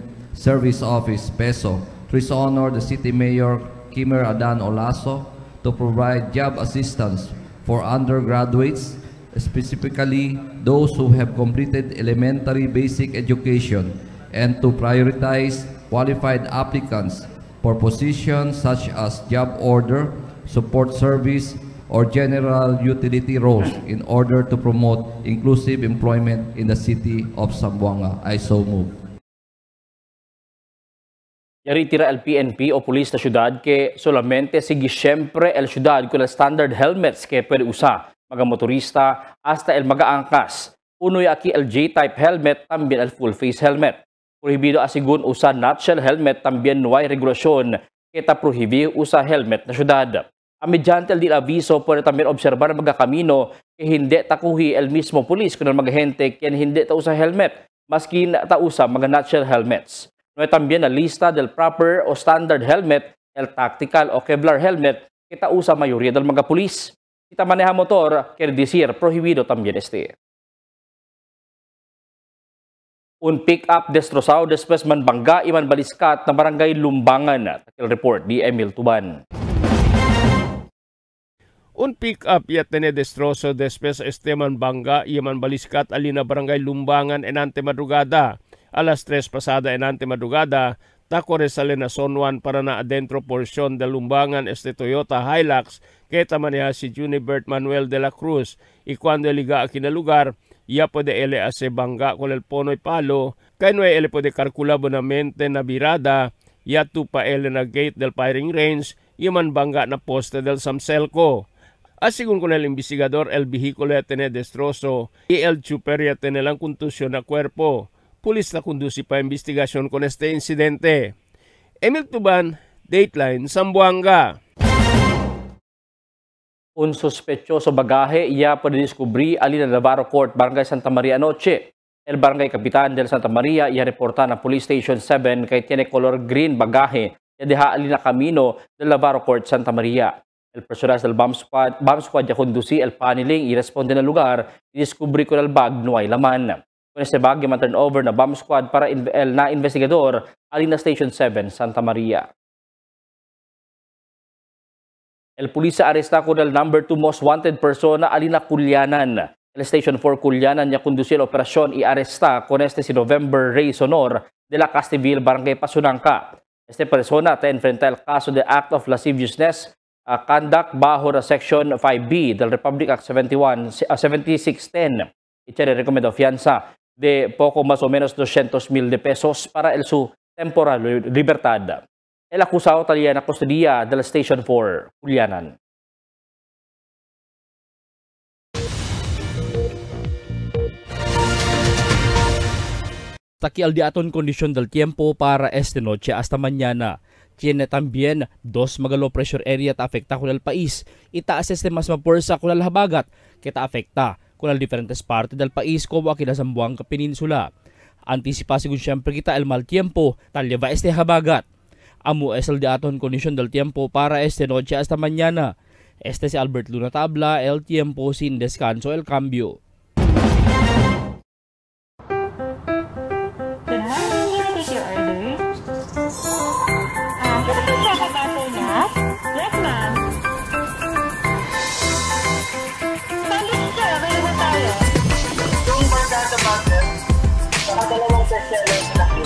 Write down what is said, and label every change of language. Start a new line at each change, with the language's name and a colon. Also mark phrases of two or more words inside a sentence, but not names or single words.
English: Service Office, PESO, to honor the City Mayor Kimer Adan Olaso to provide job assistance for undergraduates, specifically those who have completed elementary basic education, and to prioritize qualified applicants for positions such as job order, support service, or general utility roles in order to promote inclusive employment in the city of Zamboanga. I so move.
Chavacano: Yari tira el PNP o pulis na syudad que solamente sige siyempre el syudad con el standard helmets que pwede usa mga motorista hasta el mga angkas. Unoy aquí el J-type helmet, también el full face helmet. Prohibido asigun usa nutshell helmet, también no hay regulasyon kita prohibido usa helmet na syudad. Mediante el aviso, pwede también observar ang magkakamino que hindi takuhi el mismo pulis kung ang magahente kien hindi tausa helmet, maski tausa mga natural helmets. No también na lista del proper o standard helmet, el tactical o Kevlar helmet, que tausa mayoría del mga pulis. Kita maneja motor, quiere decir prohibido también este. Un pick-up destrozado después manbangga iman baliskat na barangay Lumbangan. Takil report di Emil Tuban. Un pick-up yatene destrozo después esteman bangga yaman baliskat alina barangay Lumbangan enante madrugada. Alas 3 pasada enante madrugada, tako resale na Son Juan para na adentro porción de Lumbangan este Toyota Hilux que tamaneha si Junibert Manuel de la Cruz. Y cuando liga aquí na lugar, ya puede ele ase bangga con el ponoy palo, kaya no ele puede calcula bonamente na birada, ya tupa ele na gate del firing range, yaman bangga na poste del Samselco. Asigun con el investigador, el vehículo ya tiene destrozo y el chuper ya tiene lang contusión na cuerpo. Pulis na conduci pa investigasyon con este incidente. Emil Tuban, Dateline, Zamboanga. Un sospechoso bagaje ya puede descubrir alina Navarro Court, Barangay Santa Maria anoche. El barangay kapitan del Santa Maria ya reporta na Police Station 7 kay tiene color green bagaje ya deha alina camino del Navarro Court, Santa Maria. El personal del bomb squad ya conduci el paneling y responde na lugar y descubri ko el bag no hay laman. Con este bag ya turn over na bomb squad para na investigador alina Station 7, Santa Maria. El pulisa aresta con el number 2 most wanted persona alina Culianan. El Station 4 Culianan ya conduci la operasyon y aresta con este si November Reyes Honor de la Castiville, Barangay Pasunangka. Este persona te enfrenta el caso de Act of Lasciviousness conduct bajo la Section 5B del Republic Act 7610 y tiene recomendado fianza de poco más o menos 200,000 de pesos para el su temporal libertad. El acusado talía na custodia del Station 4, Culianan. Taki al diaton kondisyon del tiempo para esta noche hasta mañana. Tiene también 2 mga low pressure area ta afekta con el país. Itaas este mas maporsa con el habagat que ta afekta con el diferentes partes del país como aquí na Zamboanga Peninsula. Antisipasi kung siyempre kita el mal tiempo talyaba este habagat. Amo es el diaton kondisyon del tiempo para esta noche hasta mañana. Este si Albert Luna Tabla, el tiempo sin descanso, el cambio.
English: Yes, ma'am.
Filipino: Sandwich sir, available tayo. Yung Bargata Butter, saka dalawang bestseller na cake.